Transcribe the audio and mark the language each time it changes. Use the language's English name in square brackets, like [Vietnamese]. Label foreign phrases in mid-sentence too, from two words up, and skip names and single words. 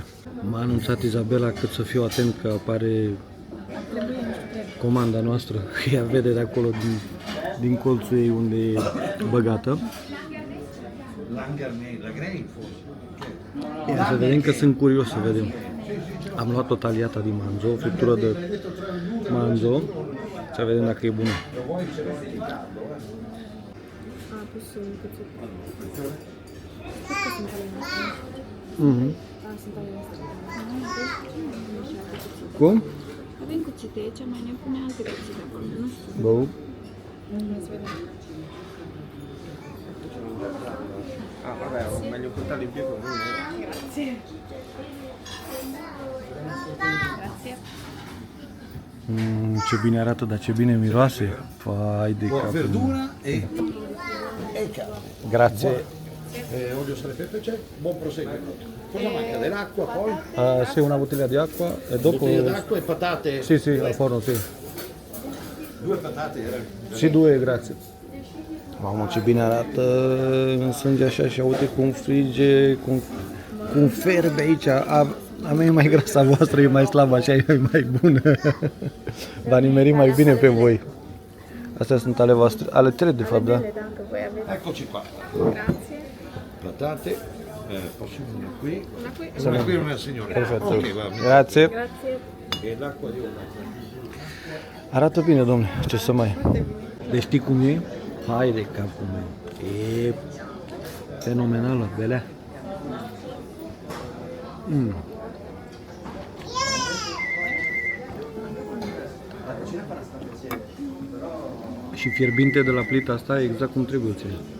[Romanian] M-a anunțat Izabela cât să fiu atent că apare comanda noastră. Ea vede de acolo din colțul ei unde e băgată. Ia să vedem, că sunt curios să vedem. Am luat o [Italian] tagliata di manzo, [Romanian] o friptură de manzo. Să vedem dacă e bună. Cum? Avem cuțite aici, mai ne pune alte cuțite acolo, nu știu. Bă. [Italian] Vabbè, meglio portarli in piedi con voi. Grazie. [Romanian] Ce bine arată, dar ce bine miroase. Fai de capul. [Italian] Verdura e carne. Grazie. Olio, sale e pepe c'è? Buon proseguo. Cosa manca? Dell'acqua poi? Sì, una bottiglia di acqua e dopo... Bottiglia d'acqua e patate? Sì, al forno, sì. 2 patate era? [Romanian] Și 2, grazie. Mamă, ce bine arată în sânge așa și uite cum frige, cum ferbe aici. A mea e mai grasă, a voastră e mai slabă, așa e mai bună. V-a nimerit mai bine pe voi. Astea sunt ale voastre, ale tale de fapt, da? [Italian] Eccoci qua. Grazie. Patate. Posso una qui? Una qui. Una qui e una signora. Perfetto. Ok, va. Grazie. Grazie. E l'acqua di una. [Romanian] Arată bine, domnule, ce să mai... Deci știi cum e? Hai de capul meu. E fenomenală, belea. Și fierbinte de la plita asta e exact cum trebuie ție.